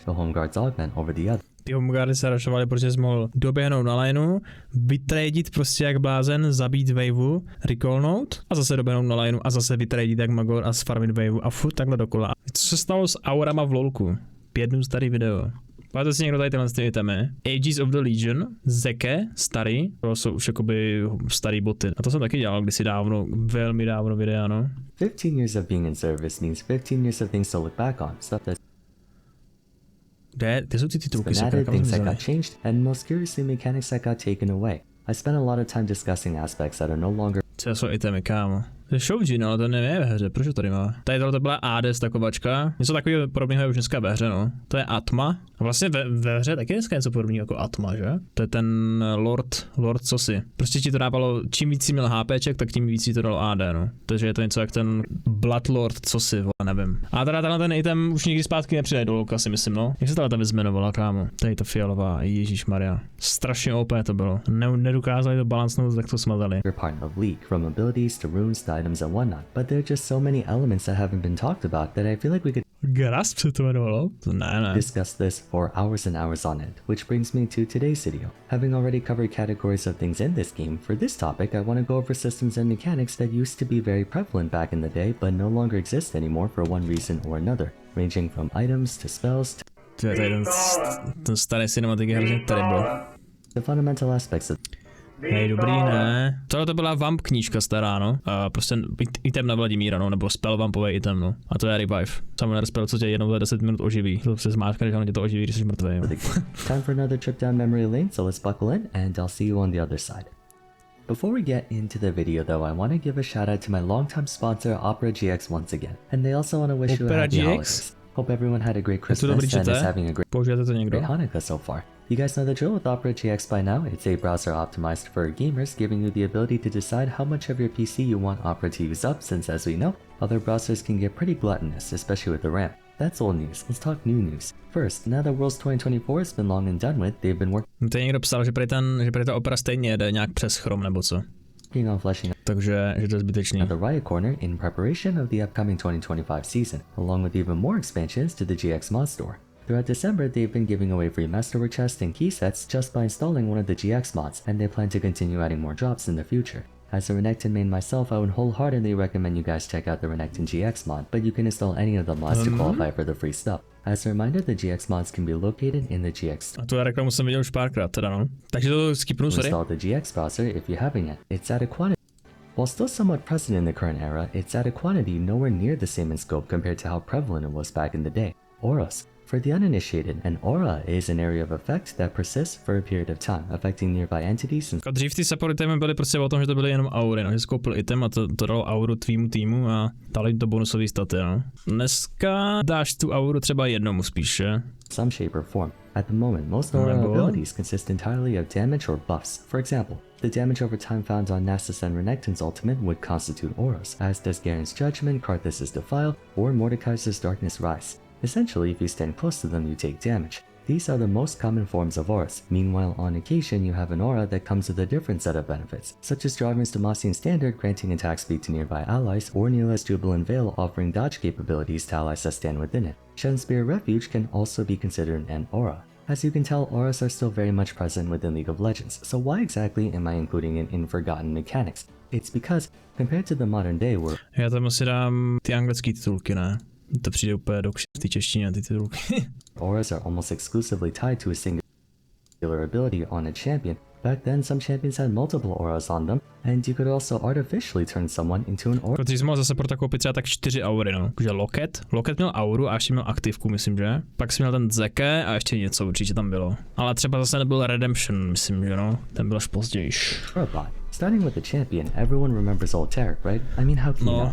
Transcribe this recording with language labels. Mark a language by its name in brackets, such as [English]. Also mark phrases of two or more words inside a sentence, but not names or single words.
[English] The home guards augment over the other. [Czech] Ty homeguardy se rašovaly, protože jsi mohl doběhnout na lineu, vytradit prostě jak blázen, zabít waveu, recallnout a zase doběhnout na lineu a zase vytradit jak magor a sfarmit waveu a furt takhle dokola. Co se stalo s aurama v lolku? 5 dnů starý video. Máte si někdo tady tyhle itemy? Ages of the Legion, zeke, starý, to jsou už jakoby starý boty. A to jsem taky dělal kdysi dávno, velmi dávno videa, no. [English] 15 years of being in service means 15 years of things to look back on. Stuff that's [Czech] Ty jsou ty titulky, [English] things that got changed, and most curiously mechanics that got taken away. I spent a lot of time discussing aspects that are no longer. [Czech] Co jsou itemy, kámo? To je Shoujin, ale to nevím ve hře, proč to tady má? Tady tohle byla ADS takovačka, něco takového podobného je už dneska ve hře, no. To je Atma. A vlastně ve hře taky dneska něco podobného jako Atma, že? To je ten Lord cosi. Prostě ti to dávalo, čím víc si měl HPček, tak tím víc si to dalo AD, no. Takže je to něco jak ten Blood Lord cosi, nevím. A teda ten item už nikdy zpátky nepřijde do lolka, si myslím, no. Jak se ta vyzmenovala, kámo? Tady to fialová, ježišmarja. Strašně OP to bylo. Nedokázali to balancnout, tak to smazali. [English] From abilities to runes to items and whatnot, but there are just so many elements that haven't been talked about that I feel like we could [Czech] Grasp se to jmenovalo? Ne. [English] Discuss this for hours and hours on end, which brings me to today's video. Having already covered categories of things in this game, for this topic I want to go over systems and mechanics that used to be very prevalent back in the day but no longer exist anymore for one reason or another, ranging from items to spells [Czech] to ten starý cinematik je hrozně terrible. [English] The fundamental aspects of. [Czech] Hej, dobrý, ne. Tohle to byla vamp knížka stará, no. Prostě item na Vladimíra, no, nebo spell vampový item, no. A to je revive. [English] Summoner spell, [Czech] co tě jednou za 10 minut oživí. To se zmáčkne, že tě to oživí, když jsi mrtvý. [English] Time for another trip down memory lane, so let's buckle in and I'll see you on the other side. Before we get into the video though, I want to give a shout out to my longtime sponsor Opera GX once again. And they also want to wish you a happy holidays. Hope everyone had a great Christmas and is having a great Hanukkah so far. You guys know the drill with Opera GX by now. It's a browser optimized for gamers, giving you the ability to decide how much of your PC you want Opera to use up, since as we know, other browsers can get pretty gluttonous, especially with the RAM. That's old news. Let's talk new news. First, now that Worlds 2024 has been long and done with, they've been working. [Czech] To někdo psal, že prý ta Opera stejně jde nějak přes Chrome nebo co. [English] On fleshing [Czech] Takže že to je zbytečný. [English] At the Riot corner in preparation of the upcoming 2025 season, along with even more expansions to the GX mod store. Throughout December, they've been giving away free masterwork chests and key sets just by installing one of the GX mods, and they plan to continue adding more drops in the future. As a Renekton main myself, I would wholeheartedly recommend you guys check out the Renekton GX mod, but you can install any of the mods to qualify for the free stuff. As a reminder, the GX mods can be located in the GX. [Czech] A tu reklamu jsem viděl už párkrát, teda no. Takže to skipnu, sorry. [English] Install the GX browser if you haven't yet. It's at a quantity. While still somewhat present in the current era, it's at a quantity nowhere near the same in scope compared to how prevalent it was back in the day. Auras. For the uninitiated, an aura is an area of effect that persists for a period of time, affecting nearby entities and... [Czech] Dřív ty support itemy byly prostě o tom, že to byly jenom aury, no. Že jsi koupil item a to dalo auru tvýmu týmu a dalo jim to bonusový staty, no. Dneska dáš tu auru třeba jednomu spíše. [English] Some shape or form. At the moment, most aura abilities consist entirely of damage or buffs. For example, the damage over time found on Nasus and Renekton's ultimate would constitute auras, as does Garen's Judgment, Karthus' Defile, or Mordekaiser's Darkness Rise. Essentially, if you stand close to them, you take damage. These are the most common forms of auras. Meanwhile, on occasion, you have an aura that comes with a different set of benefits, such as Jarvan's Demacian Standard granting attack speed to nearby allies, or Neela's Jubilant Veil offering dodge capabilities to allies that stand within it. Shen Spear Refuge can also be considered an aura. As you can tell, auras are still very much present within League of Legends, so why exactly am I including it in forgotten mechanics? It's because, compared to the modern day where... [Czech] Já tam asi dám ty anglický titulky, ne? To přijde úplně do ty češtině, ty titulky. [English] Auras are almost exclusively tied to a singular ability on a champion. Back then, some champions had multiple auras on them, and you could also artificially turn someone into an aura. [Czech] Protože jsi mohl zase proto koupit třeba tak 4 aury, no. Takže Loket měl auru a ještě měl aktivku, myslím, že? Pak jsi měl ten zeke a ještě něco určitě tam bylo. Ale třeba zase nebyl Redemption, myslím, že no. Ten byl až později. [English] Starting with the champion, everyone remembers old Tarek, right? I mean, how can you not?